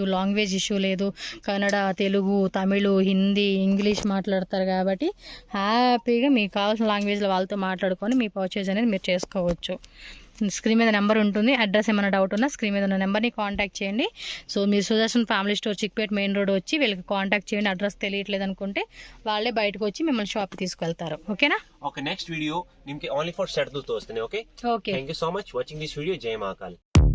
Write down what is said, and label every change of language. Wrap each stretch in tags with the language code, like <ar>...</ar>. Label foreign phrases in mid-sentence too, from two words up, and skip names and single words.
<en>language issue</en> <te>లేదు, కన్నడ, తెలుగు, తమిళ్, హిందీ, ఇంగ్లీష్ మాట్లాడతారు కాబట్టి హ్యాపీగా మీకు కావాల్సిన లాంగ్వేజ్లో వాళ్ళతో మాట్లాడుకొని మీ పర్చేజ్ అనేది మీరు చేసుకోవచ్చు. స్క్రీన్ మీద నెంబర్ ఉంటుంది, అడ్రస్ ఏమైనా డౌట్ ఉన్నా స్క్రీన్ మీద ఉన్న నెంబర్ని కాంటాక్ట్ చేయండి. సో మీరు సుదర్శన్ ఫ్యామిలీ స్టోర్ చిక్పేట్ మెయిన్ రోడ్ వచ్చి వీళ్ళకి కాంటాక్ట్ చేయండి. అడ్రస్ తెలియట్లేదు అనుకుంటే వాళ్ళే బయటకు వచ్చి మిమ్మల్ని షాప్ తీసుకెళ్తారు. ఓకేనా?</te> <en>okay, next video ನಿಮಗೆ only for shirt ತೋರಿಸ್ತೀನಿ. okay, thank you so much watching this video.</en> <hi>जय महाकाल.</hi>